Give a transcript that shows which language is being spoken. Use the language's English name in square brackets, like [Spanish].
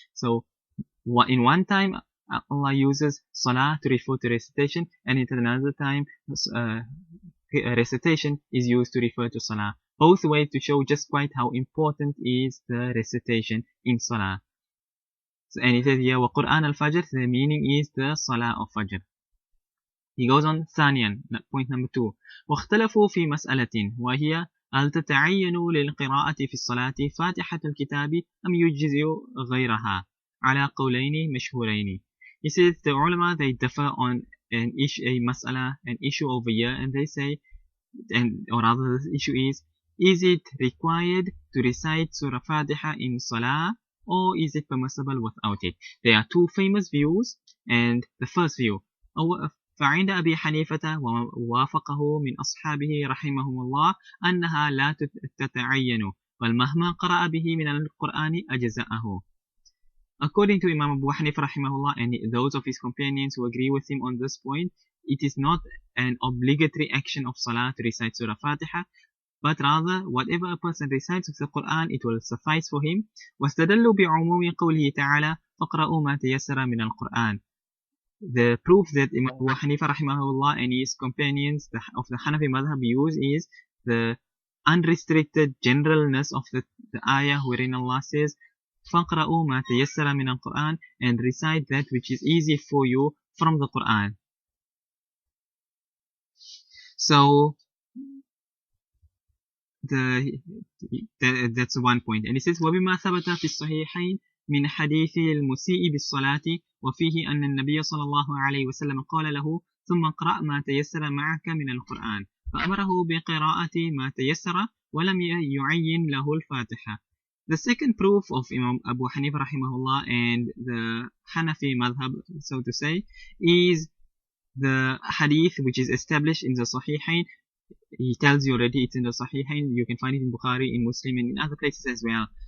[English] So, in one time, Allah uses Salah to refer to recitation, and in another time, recitation is used to refer to Salah. Both ways to show just quite how important is the recitation in Salah. And he says here, [Arabic] وَقُرْآنَ الْفَجْرِ, [English] the meaning is the Salah of Fajr. He goes on, [Arabic] ثانيا, [English] point number 2. [Arabic] واختلفوا في مسألة وهي هل تتعين للقراءة في الصلاة فاتحة الكتاب أم يجزئ غيرها على قولين مشهورين. [English] He says the ulama, they differ on an issue over here, and they say, or rather the issue is it required to recite Surah Fatiha in Salah, or is it permissible without it? There are two famous views, and the first view, [Arabic] فعند أبي حنيفة ووافقه من أصحابه رحمهم الله أنها لا تتعين بل مهما قرأ به من القرآن أجزأه. [English] According to Imam Abu Hanifa rahimahullah and those of his companions who agree with him on this point, it is not an obligatory action of Salah to recite Surah Fatiha, but rather whatever a person recites of the Quran, it will suffice for him. [Arabic] واستدلوا بعموم قوله تعالى فقرأوا ما تيسر من القرآن. [English] The proof that Imam Abu Hanifa rahimahullah and his companions of the Hanafi madhab use is the unrestricted generalness of the ayah wherein Allah says [Arabic] فَقْرَأُوا مَا تَيَسَّرَ مِنَ الْقُرْآنِ, [English] and recite that which is easy for you from the Quran. So that's one point. And it says [Arabic] وبما ثبت في الصحيحين من حديث المسيء بالصلاة وفيه أن النبي صلى الله عليه وسلم قال له ثم اقرأ ما تيسر معك من القرآن فأمره بقراءة ما تيسر ولم يعين له الفاتحة. [English] The second proof of Imam Abu Hanifa rahimahullah and the Hanafi madhab, so to say, is the hadith which is established in the Sahihain. He tells you already it's in the Sahihain. You can find it in Bukhari, in Muslim, and in other places as well.